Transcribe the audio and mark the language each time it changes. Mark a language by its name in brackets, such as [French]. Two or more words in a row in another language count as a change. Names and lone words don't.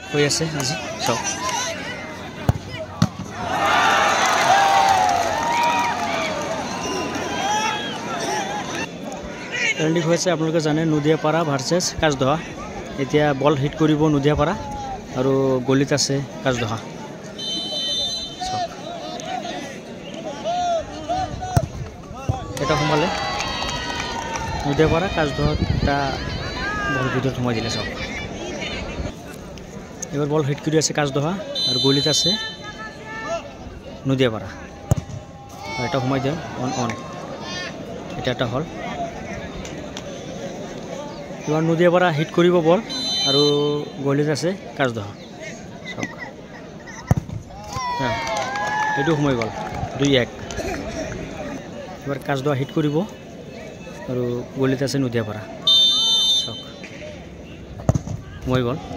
[Assamese] হৈ আছে আজি চাওক ট্ৰেণ্ডিং হৈ আছে আপোনালোকে জানে নদিয়াপাৰা ভাৰ্চেছ কাজদহা এতিয়া বল হিট কৰিব নদিয়াপাৰা আৰু গলিত আছে কাজদহা চাওক এটা সোমালে নদিয়াপাৰা কাজদহা এটা বল ভিতৰত সোমাই দিলে চাওক [Bangla] এবার বল হিট করে আছে কাজদহা আর গলিত আছে নদিয়াপাড়া আর এটা ঘুমাই দেন অন অন এটা একটা হল এবার নদিয়াপাড়া হিট করব বল আর গলিত আছে কাজদহা সব হ্যাঁ এইটো ঘুমাই গল 2-1 এবার কাজদহা হিট করব আর গলিত আছে নদিয়াপাড়া সব ঘুমাই গল